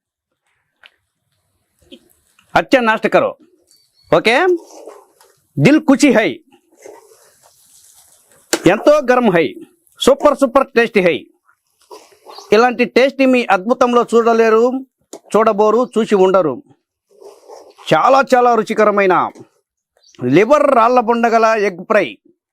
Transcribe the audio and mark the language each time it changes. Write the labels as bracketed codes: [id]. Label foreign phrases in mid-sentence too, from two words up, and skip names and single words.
[hi] अच्छा नाश्ता करो ओके दिल खुशी है [te] ఎంతో [hi] गरम है [en] super super taste [te] है ఇలాంటి టేస్ట్ మీ అద్భుతంలో చూడలేరు చూడబోరు చూసి ఉండరు చాలా చాలా రుచికరమైన లివర్ రాళ్ళ బొండగల ఎగ్ ఫ్రై